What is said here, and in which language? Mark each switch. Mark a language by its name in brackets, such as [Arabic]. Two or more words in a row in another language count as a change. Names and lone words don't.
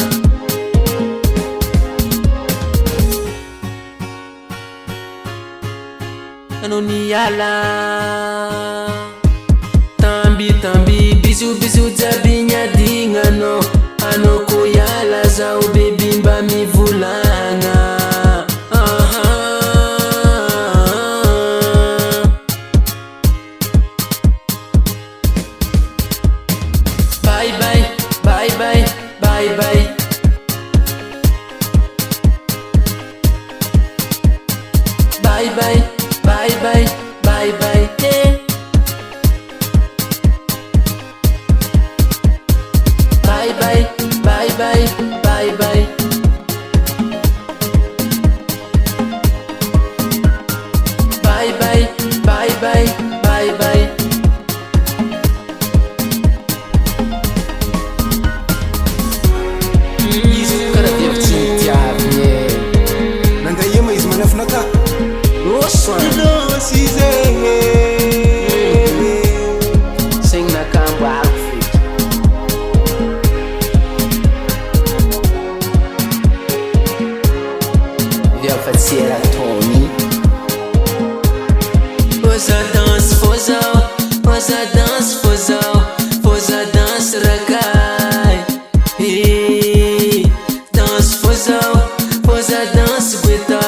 [Malagasy] anao niala tambi tambi bisu bisu jabi nyadignanao anao ko iala zaho bebi mba mivolagna [English] bye bye bye bye bye bye bye bye bye bye bye bye yeah. Bye bye bye bye bye bye bye bye bye bye bye bye [Malagasy] izy karaha devitsy nitiavigny nandaia ma izy manafinaka oso losy zegny segny nakamboako feky viafatsiera Tony Foza danse fozao Foza danse fozao Foza danse rakay Danse fozao Foza danse